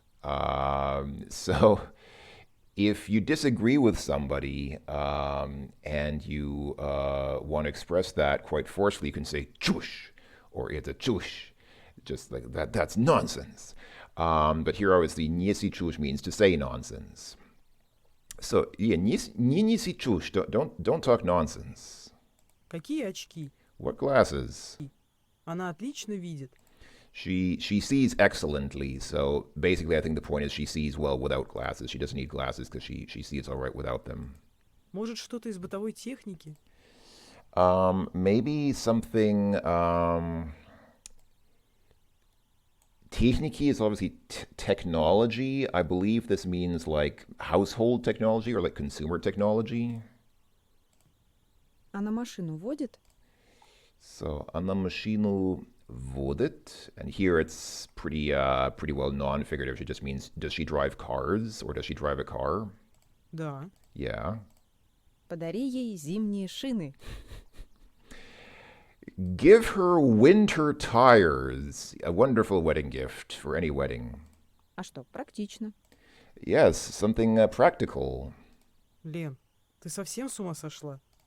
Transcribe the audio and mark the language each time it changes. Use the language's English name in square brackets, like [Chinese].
[English] So if you disagree with somebody and you want to express that quite forcefully, you can say чушь or it's a чушь. Just like that. That's nonsense. But here, obviously, [Russian] неси чушь [English] means to say nonsense. So yeah, [Russian] не неси чушь. [English] Don't talk nonsense. [Russian] Какие очки? [English] What glasses? [Russian] Она отлично видит. [English] She sees excellently. So basically, I think the point is she sees well without glasses. She doesn't need glasses because she sees all right without them. [Russian] Может, что-то из бытовой техники? [English] Maybe something Techniki is obviously technology. I believe this means like household technology or like consumer technology. [Russian] Она машину водит? [English] So, [Russian] она машину водит, [English] and here it's pretty well non-figurative. It just means, does she drive cars or does she drive a car? [Russian] Да. [English] Yeah. [Russian] Подари ей зимние шины. [English] Give her winter tires. A wonderful wedding gift for any wedding. [Russian] А что, практично. [English] Yes, something practical. [Russian] Лен, ты совсем с ума сошла?